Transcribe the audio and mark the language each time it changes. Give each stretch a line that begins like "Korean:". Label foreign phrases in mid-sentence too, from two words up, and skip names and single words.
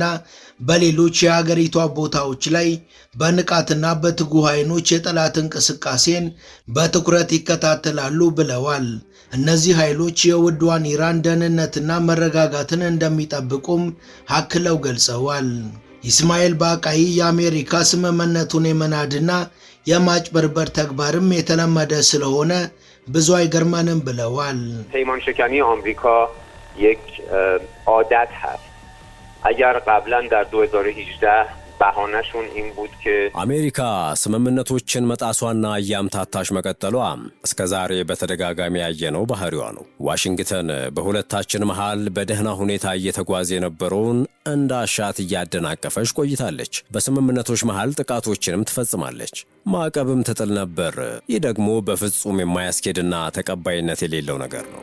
Amharic: በሌሎች የሀገሪቷ ቦታዎች ላይ በንቃትና በትጉህ ኃይሎች የጠላት እንቅስቃሴን በትኩረት ይከታተላሉ ብለዋል። እነዚህ ኃይሎች የውድዋን ኢራን ደህንነትና መረጋጋትን እንደሚጠብቁም አክለው ገልጸዋል። ኢስማኤል ባቃይ የአሜሪካ ስምምነቱን የመናድና የማጭበርበር ተግባርም የተለመደ ስለሆነ ብዙ አይገርመንም ብለዋል።
Persian: پیمان شکنی آمریکا یک عادت هست. اگر قبلا در 2018 بهانه‌شون این بود که
Amharic: አሜሪካ ስምምነቶችን መጣሷና ያምታታሽ መቀጠሏ እስከዛሬ በተደጋጋሚ ያየነው ባህሪዋ ነው። ዋሽንግተን በሁለታችን መሃል በደህና ሁኔታ እየተጓዘ የነበረውን እንዳሻት እያደናቀፈች ቆይታለች። በስምምነቶች መሃል ጥቃቶችንም ትፈጽማለች። ማዕቀብም ትጥል ነበር። ይህ ደግሞ በፍጹም የማያስኬድና ተቀባይነት የሌለው ነገር ነው።